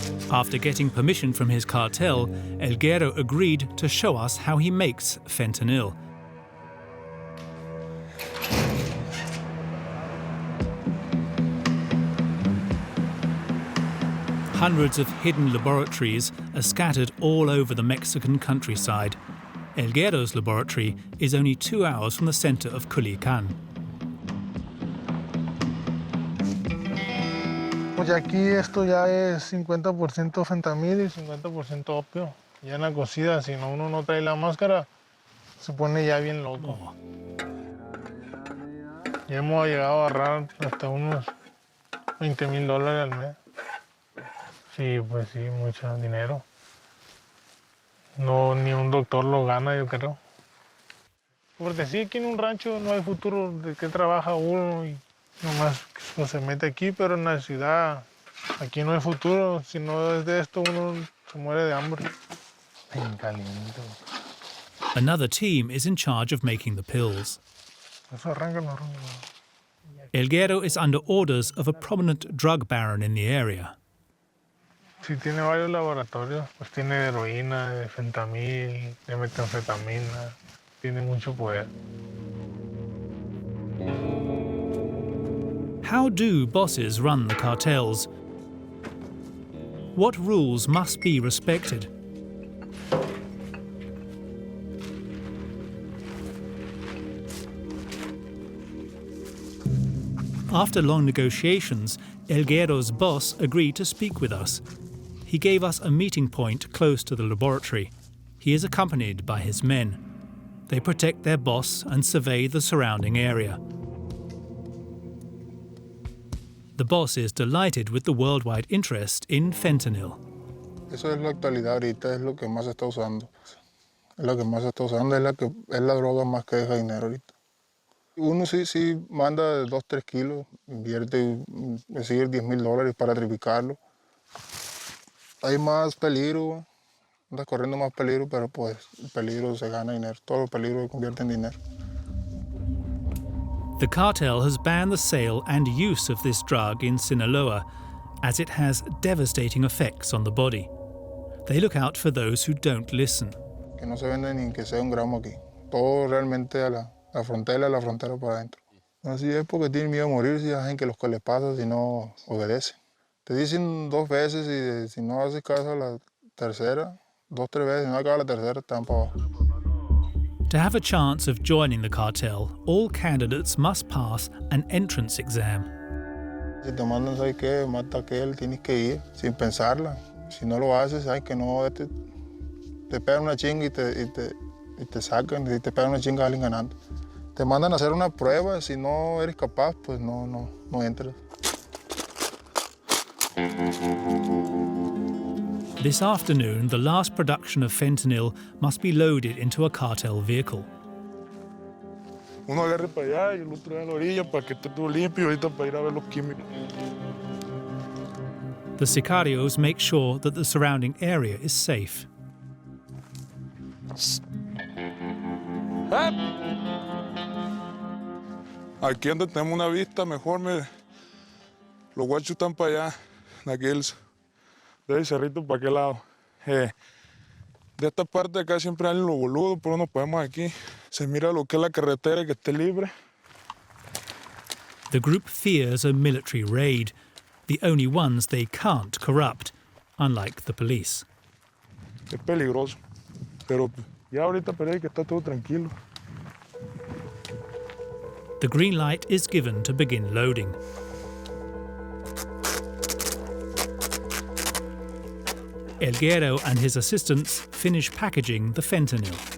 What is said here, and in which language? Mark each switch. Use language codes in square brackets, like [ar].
[en] After getting permission from his cartel, El Guero agreed to show us how he makes fentanyl. Hundreds of hidden laboratories are scattered all over the Mexican countryside. El Guero's laboratory is only 2 hours from the center of Culiacan. [es] Pues aquí esto ya es 50% fentanilo y 50% opio. Ya en la cocida, si no uno no trae la máscara, se pone ya bien loco. Ya hemos llegado a agarrar hasta unos $20,000 al mes. Sí, pues sí, mucho dinero. No, ni un doctor lo gana, yo creo. Porque sí, aquí en un rancho no hay futuro de qué trabaja uno y nomás pues, se mete aquí, pero en la ciudad aquí no hay futuro. Si no es de esto, uno se muere de hambre. Bien caliente. [en] Another team is in charge of making the pills. [es] Eso arranca, no arranca. [en] El Guero is under orders of a prominent drug baron in the area. [es] Sí, tiene varios laboratorios. Pues tiene de heroína, de fentanil, de metanfetamina. Tiene mucho poder. [en] How do bosses run the cartels? What rules must be respected? After long negotiations, El Guero's boss agreed to speak with us. He gave us a meeting point close to the laboratory. He is accompanied by his men. They protect their boss and survey the surrounding area. The boss is delighted with the worldwide interest in fentanyl. [es] Eso es la actualidad ahorita, es lo que más se está usando. Es lo que más se está usando, es la droga más que deja dinero ahorita. Uno sí manda 2, 3 kilos, invierte y recibe $10,000 para triplicarlo. Hay más peligro, anda corriendo más peligro, pero pues el peligro se gana dinero, todo el peligro se convierte en dinero. [en] The cartel has banned the sale and use of this drug in Sinaloa, as it has devastating effects on the body. They look out for those who don't listen. [es] Que no se vende ni que sea un gramo aquí. Todo realmente a la frontera para adentro. Así es porque tienen miedo a morir si hacen que los que les pasa si no obedecen. Te dicen 2 veces y si no haces caso a la tercera, 2, 3 veces, si no acaba la tercera, están para abajo. [en] To have a chance of joining the cartel, all candidates must pass an entrance exam. [es] Si te mandan, ¿sabes qué? Mata a aquel, tienes que ir sin pensarla. Si no lo haces, sabes que no, te pegan una chinga y te sacan, y te pegan una chinga alguien ganando. Te mandan a hacer una prueba, si no eres capaz, pues no entras. [en] This afternoon, the last production of fentanyl must be loaded into a cartel vehicle. [es] Uno agarre para allá y el otro a la orilla para que esté todo limpio ahorita para ir a ver los químicos. [en] The sicarios make sure that the surrounding area is safe. [es] Aquí donde tenemos una vista mejor, mire. Los guachos están para allá, de aquel, de ese cerrito para aquel lado. De esta parte de acá siempre hay los boludos, pero nos podemos aquí. Se mira lo que es la carretera, que esté libre. [en] The group fears a military raid, the only ones they can't corrupt, unlike the police. [es] Es peligroso, pero ya ahorita parece que está todo tranquilo. [en] The green light is given to begin loading. El Guero and his assistants finish packaging the fentanyl.